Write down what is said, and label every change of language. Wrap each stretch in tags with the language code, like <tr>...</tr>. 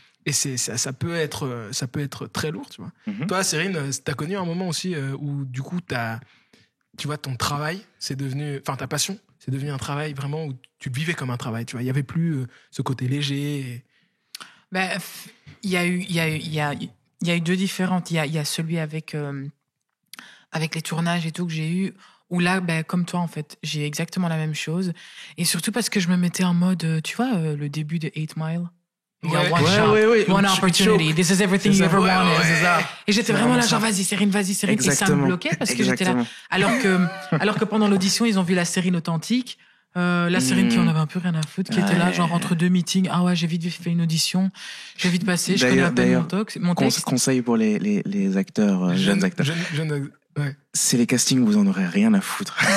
<fr>Et ça peut être très lourd, tu vois. Toi, Cérine, t'as connu un moment aussi où, du coup, tu vois, ton travail, ta passion, c'est devenu un travail vraiment où tu le vivais comme un travail, tu vois. Il y avait plus ce côté léger. Ben, il y a eu deux différentes. Il y a celui avec les tournages et tout que j'ai eu, où là, ben, comme toi, en fait, j'ai exactement la même chose. Et surtout parce que je me mettais en mode, tu vois, le début de 8 Mile. Il y a</fr> <en>one shot, one opportunity. This is everything you ever wanted.</en> <fr>Et j'étais vraiment là, genre, vas-y, Cérine. Exactement. Et ça me bloquait parce que j'étais là. Alors que pendant l'audition, ils ont vu la Cérine authentique. La Cérine qui en avait un peu rien à foutre, qui était là, genre, entre deux meetings. Ah ouais, j'ai vite fait une audition. J'ai vite passé. Je connais à peine mon texte. Conseil pour les acteurs, jeunes acteurs. c'est les castings, vous en aurez rien à foutre.</fr>